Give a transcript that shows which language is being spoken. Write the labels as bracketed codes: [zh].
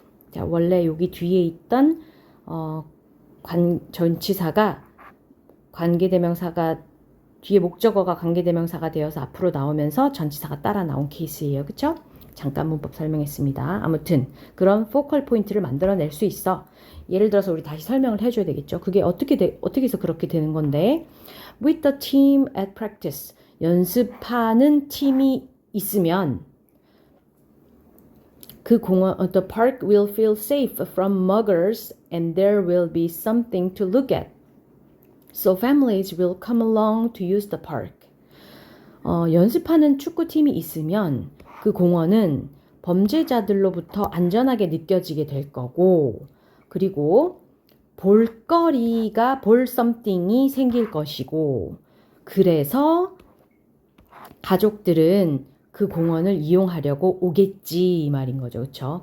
[ko] 자, 원래 여기 뒤에 있던 전치사가 관계대명사가 뒤에 목적어가 관계대명사가 되어서 앞으로 나오면서 전치사가 따라 나온 케이스예요. 그쵸? 잠깐 문법 설명했습니다. 아무튼 그런 포컬 포인트를 만들어낼 수 있어. 예를 들어서 우리 다시 설명을 해줘야 되겠죠. 그게 어떻게 해서 그렇게 되는 건데 [en] With the team at practice. [ko] 연습하는 팀이 있으면 그 공원, [en] the park will feel safe from muggers and there will be something to look at. So families will come along to use the park. [ko] 연습하는 축구팀이 있으면 그 공원은 범죄자들로부터 안전하게 느껴지게 될 거고, 그리고 볼 something이 생길 것이고, 그래서 가족들은 그 공원을 이용하려고 오겠지 이 말인 거죠. 그렇죠?